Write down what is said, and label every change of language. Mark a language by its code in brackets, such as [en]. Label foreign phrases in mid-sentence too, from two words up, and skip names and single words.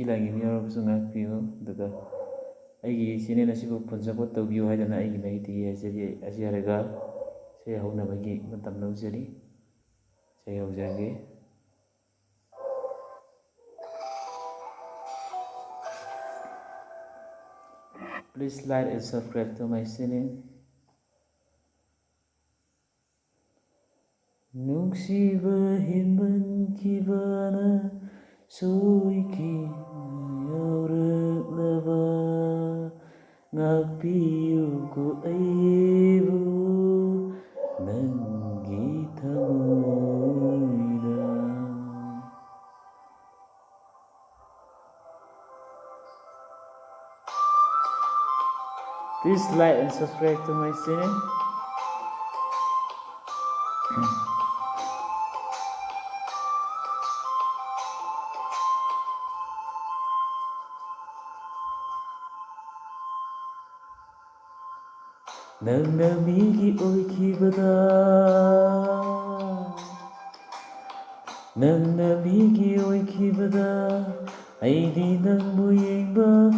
[mni] ꯂꯥꯏꯒꯤ ꯌꯥꯎꯔꯕꯁꯨ ꯉꯥꯛꯄꯤꯌꯨ, ꯑꯗꯨꯒ ꯑꯩꯒꯤ ꯆꯦꯅꯦꯜ ꯑꯁꯤꯕꯨ [en] full support [mni] ꯇꯧꯕꯤꯌꯨ ꯍꯥꯏꯗꯅ ꯑꯩꯒꯤ ꯃꯥꯏꯀꯩꯗꯒꯤ ꯍꯥꯏꯖꯔꯒ ꯏꯁꯩ ꯍꯧꯅꯕꯒꯤ ꯃꯇꯝ ꯂꯧꯖꯔꯤ꯫ ꯏꯁꯩ ꯍꯧꯖꯔꯒꯦ꯫ [en] Please like and subscribe to my channel. [mni] ꯅꯨꯡꯁꯤꯕ ꯍꯦꯟꯃꯟꯈꯤꯕꯅ ꯁꯣꯏꯈꯤꯕ ꯌꯥꯎꯔꯛꯂꯕ ꯉꯥꯛꯄꯤꯌꯨꯀꯣ ꯑꯩꯕꯨ ꯅꯪꯒꯤ ꯊꯃꯣꯏꯗ꯫ [en] Please like and subscribe to my channel. [mni] ꯅꯪꯅ ꯃꯤꯒꯤ ꯑꯣꯏꯈꯤꯕꯗ, ꯅꯪꯅ ꯃꯤꯒꯤ ꯑꯣꯏꯈꯤꯕꯗ ꯑꯩꯗꯤ ꯅꯪꯕꯨ ꯌꯦꯡꯕ